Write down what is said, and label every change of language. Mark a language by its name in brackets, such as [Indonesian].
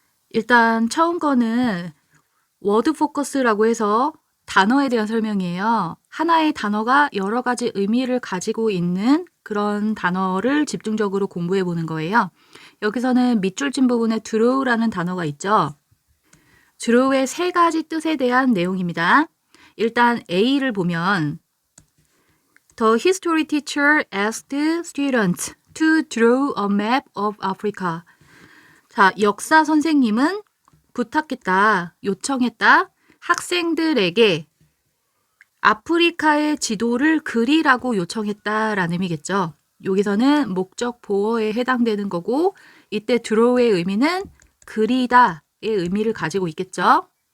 [Korean] 일단 처음 거는 워드 포커스라고 해서 단어에 대한 설명이에요. 하나의 단어가 여러 가지 의미를 가지고 있는 그런 단어를 집중적으로 공부해 보는 거예요. 여기서는 밑줄 친 부분에 draw라는 단어가 있죠. draw의 세 가지 뜻에 대한 내용입니다. 일단 A를 보면 [English] The history teacher asked students to draw a map of Africa. [Korean] 자, 역사 선생님은 부탁했다, 요청했다, 학생들에게 아프리카의 지도를 그리라고 요청했다라는 의미겠죠. 여기서는 목적 보어에 해당되는 거고, 이때 draw의 의미는 그리다의 의미를 가지고 있겠죠.